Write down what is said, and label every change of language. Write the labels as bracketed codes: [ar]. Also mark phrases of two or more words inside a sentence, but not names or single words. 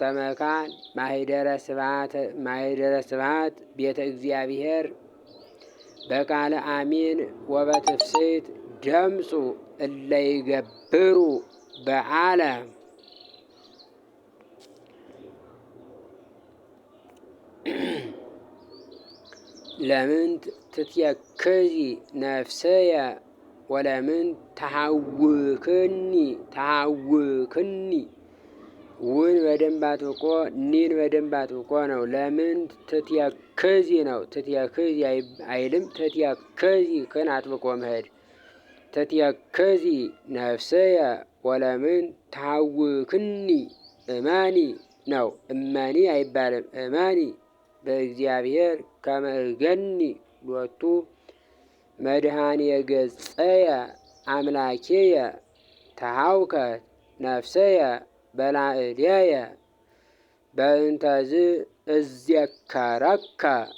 [gez] መካን ማኅደረ ስብሐት ቤተ እግዚአብሔር በቃለ አሚን ወበትፍስሕት ደምፁ እለ ይገብሩ በዓለ ለምንት ትትየክዚ ነፍሰየ ወለምንት [am] ተሃውክኒ ውን በደንብ አጥብቆ ኒን በደንብ አጥብቆ ነው። ለምንት ትትየክዚ ነው። ትትየክዚ አይልም። ትትየክዚ ክን አጥብቆ [gez] መሄድ ትትየክዚ ነፍሰየ ወለምንት ተሃውክኒ እመኒ [am] ነው። እመኒ አይባልም። [gez] እመኒ በእግዚአብሔር ከመ እገኒ ሎቱ መድኃኒየ ገጸየ አምላኬየ ተሃውከት ነፍሰየ በላዕሌየ በእንተዝ እዜከረከ